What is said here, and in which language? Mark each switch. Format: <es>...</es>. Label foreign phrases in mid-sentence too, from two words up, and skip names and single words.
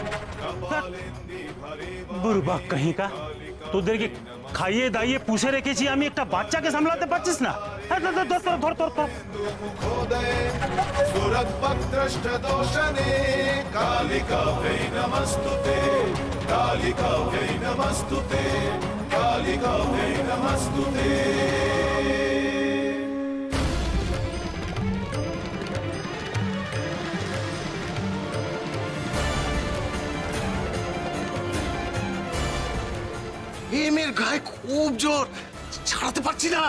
<bn>বুড়বাক</bn> <hi>कहीं का</hi> <bn>তোদেরকে খাইয়ে দাইয়ে পুষে রেখেছি আমি, একটা বাচ্চাকে সামলাতে পারছিস না?</bn> <sa>सुरद्भक्त्रष्टदोषणे कालिका वै नमस्तुते कालिका वै नमस्तुते कालिका वै नमस्तुते।</sa> <bn>মেয়ের গায়ে খুব জোর, ছাড়াতে পারছি না।</bn>